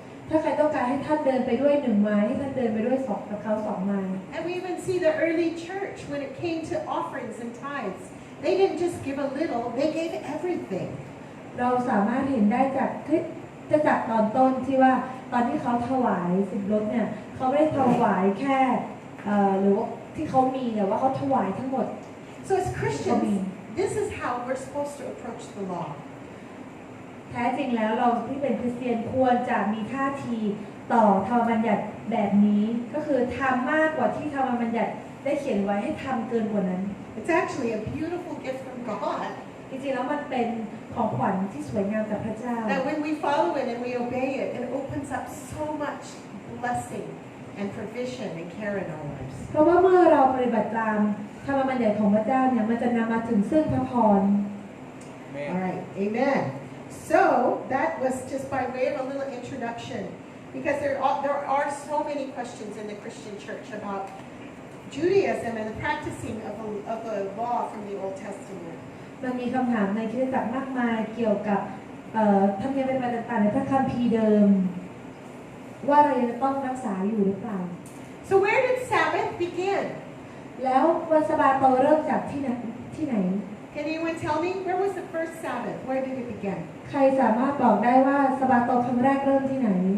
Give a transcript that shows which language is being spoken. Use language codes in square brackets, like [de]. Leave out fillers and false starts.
[th] ถ้าใครต้องการให้ท่านเดินไปด้วย1 ไมล์ให้ท่านเดินไปด้วยกับเขา2 ไมล์ [en] And we even see the early church when it came to offerings and tithes. They didn't just give a little, they gave everything. [th] เราสามารถเห็นได้จากตอนต้นที่ว่าตอนที่เขาถวาย10 รถเนี่ยเขาไม่ได้ถวายแค่หรือว่าที่เขามีแต่ว่าเขาถวายทั้งหมด [en] So as Christians, this is how we're supposed to approach the law. [th] แท้จริงแล้วเราที่เป็นคริสเตียนควรจะมีท่าทีต่อธรรมบัญญัติแบบนี้ก็คือทำมากกว่าที่ธรรมบัญญัติได้เขียนไว้ให้ทำเกินกว่านั้น [en] It's actually a beautiful gift from God. [th] จริงๆแล้วมันเป็นของขวัญที่สวยงามจากพระเจ้า [en] That when we follow it and we obey it, it opens up so much blessing and provision and care in our lives. [th] เพราะว่าเมื่อเราปฏิบัติตามคำบัญญัติของพระเจ้าเนี่ยมันจะนำมาถึงซึ่งพระพร [en] All right, amen. So that was just by way of a little introduction, because there are so many questions in the Christian church about Judaism and the practicing of the law from the Old Testament. [th] มันมีคำถามในคริสตจักรมากมายเกี่ยวกับธรรมเนียมปฏิบัติต่างๆในพระคัมภีร์เดิมว่าเรายังต้องรักษาอยู่หรือเปล่า [en] So where did Sabbath begin? [th] แล้ววันสะบาโตเริ่มจากที่ไหน [en] Can anyone tell me where was the first Sabbath? Where did it begin? [th] ใครสามารถบอกได้ว่าสะบาโตครั้งแรกเริ่มที่ไหน